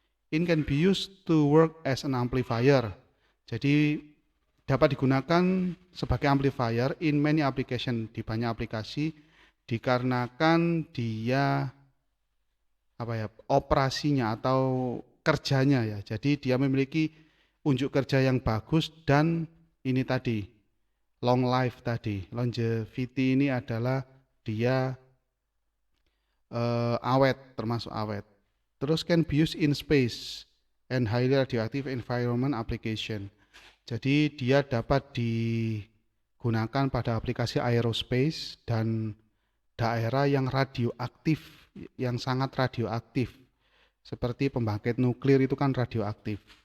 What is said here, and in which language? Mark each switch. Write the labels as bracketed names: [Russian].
[English] It can be used to work as an amplifier, [Indonesian] jadi dapat digunakan sebagai amplifier [English] in many application, [Indonesian] di banyak aplikasi, dikarenakan dia operasinya atau kerjanya ya. Jadi dia memiliki unjuk kerja yang bagus dan ini tadi [English] long life [Indonesian] tadi. Longevity ini adalah dia awet, termasuk awet. Terus [English] can be used in space and highly radioactive environment application. [Indonesian] Jadi dia dapat digunakan pada aplikasi aerospace dan daerah yang radioaktif, yang sangat radioaktif, seperti pembangkit nuklir itu kan radioaktif.